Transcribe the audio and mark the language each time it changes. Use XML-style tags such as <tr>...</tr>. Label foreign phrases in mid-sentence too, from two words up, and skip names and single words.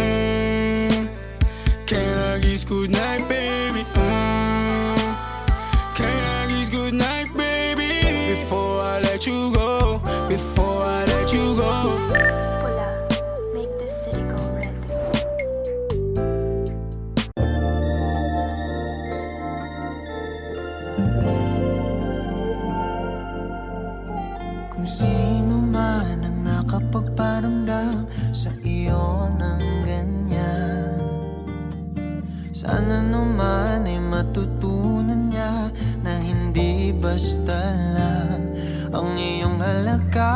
<en>Can I kiss goodnight, baby? Can I kiss goodnight, baby? Before I let you go, before I let you go. Pula, make this city go red.</en> <tl>Kung sino man ang nakapagparamdam sa iyo ng ganyan, sana naman ay matutunan niya na hindi basta lang ang iyong halaga.</tl>